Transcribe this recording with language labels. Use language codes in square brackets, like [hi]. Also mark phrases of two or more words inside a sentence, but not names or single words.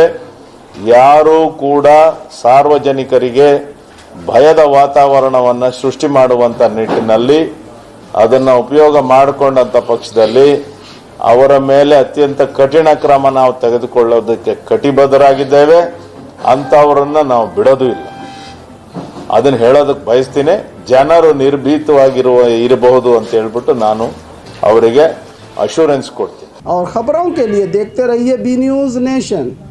[kn] ಯಾರೂ ಕೂಡ ಸಾರ್ವಜನಿಕರಿಗೆ ಭಯದ ವಾತಾವರಣವನ್ನು ಸೃಷ್ಟಿ ಮಾಡುವಂಥ ನಿಟ್ಟಿನಲ್ಲಿ ಅದನ್ನು ಉಪಯೋಗ ಮಾಡಿಕೊಂಡಂಥ ಪಕ್ಷದಲ್ಲಿ ಅವರ ಮೇಲೆ ಅತ್ಯಂತ ಕಠಿಣ ಕ್ರಮ ನಾವು ತೆಗೆದುಕೊಳ್ಳೋದಕ್ಕೆ ಕಟಿಬದ್ಧರಾಗಿದ್ದೇವೆ. ಅಂಥವರನ್ನು ನಾವು ಬಿಡೋದು ಇಲ್ಲ. ಅದನ್ನು ಹೇಳೋದಕ್ಕೆ ಬಯಸ್ತೀನಿ. ಜನರು ಇರಬಹುದು ಅಂತ ಹೇಳ್ಬಿಟ್ಟು ನಾನು ಅವರಿಗೆ ಅಶ್ಯೂರೆನ್ಸ್ ಕೊಡ್ತೀನಿ. [hi] और खबरों के लिए देखते रहिए बी न्यूज नेशन।